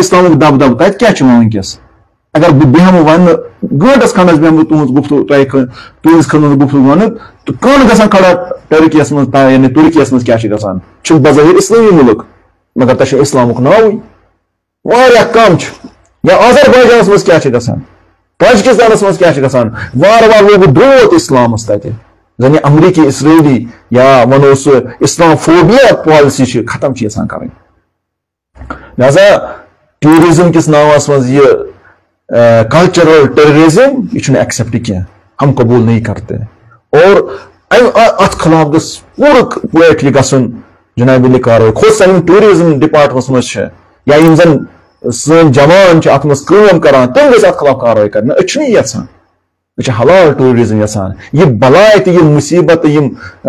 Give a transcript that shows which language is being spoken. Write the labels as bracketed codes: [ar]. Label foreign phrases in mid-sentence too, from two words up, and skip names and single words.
[ks] اسلامُک دب دب تتہِ کیٛاہ چھُ وۄنۍ وٕنکیٚس اگر بہٕ بیٚہمہٕ وننہٕ گٲنٹس کھنڈس بیٚہمہٕ بہٕ تُہنٛز گفتگوٗ تُہنٛدِس خٲطرٕ گفتگوٗ وننہٕ تہٕ کٔن گژھان کھڑا ٹرکیس منٛز یعنی ترکیس منٛز کیٛاہ چھُ گژھان چھُ بظٲہر اسلٲمی مُلک مگر تتھ چھُ اسلامُک ناوٕے واریاہ کم چھُ یا آذربایجانس منٛز کیٛاہ چھُ گژھان تاجکستانس منٛز کیٛاہ چھُ گژھان وارٕ وارٕ لوگُکھ دھوت اسلامس تتہِ زن یہ امریکی اسرائیلی یا ونو سُہ [en] Islamophobia policy [ks] چھِ ختم چھِ یژھان کرٕنۍ لہذا ٹیورزم کس ناوس منٛز یہ [en] cultural terrorism [ks] یہ چھُنہٕ ایکسیپٹ کینٛہہ [ur] ہم قبول نہیں کرتے [ks] اور اتھ خلاف گژھِ پوٗرٕ پٲٹھۍ یہِ گژھُن جناب علی کاروٲیی کھوٚت سا یِم [en] tourism departments [ks] منٛز چھِ یا یِم زن سٲنۍ جوان چھِ اتھ منٛز کٲم کران تِم گژھِ اتھ خلاف کاروٲیی کرٕنۍ أسۍ چھِنہٕ یہِ یژھان أسۍ چھِ [en] halal tourism [ks] یژھان یہِ بلاے تہٕ یِم مُصیبت تہٕ یِم